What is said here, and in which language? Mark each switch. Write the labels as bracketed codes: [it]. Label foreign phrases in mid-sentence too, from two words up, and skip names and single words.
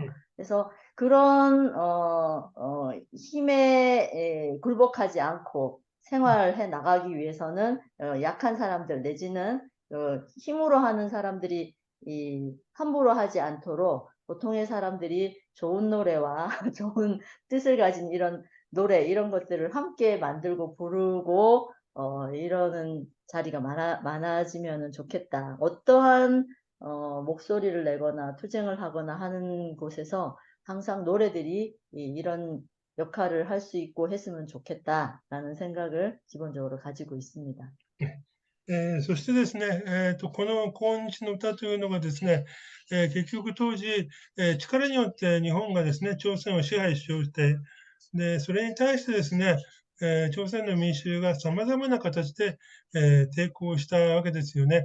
[ko] 그래서 그런 힘에 굴복하지 않고 생활해 나가기 위해서는 약한 사람들 내지는 힘으로 하는 사람들이 함부로 하지 않도록 보통의 사람들이 좋은 노래와 좋은 뜻을 가진 이런 노래 이런 것들을 함께 만들고 부르고 이러는 자리가 많아지면 좋겠다. 어떠한 목소리를 내거나 투쟁을 하거나 하는 곳에서 항상 노래들이 이런 역할을 할 수 있고 했으면 좋겠다라는 생각을 기본적으로 가지고 있습니다. [ja] そしてですね、この抗日の歌というのがですね、結局当時、力によって日本がですね、朝鮮を支配しようとして、で、それに対してですね、朝鮮の民衆が様々な形で、抵抗したわけですよね。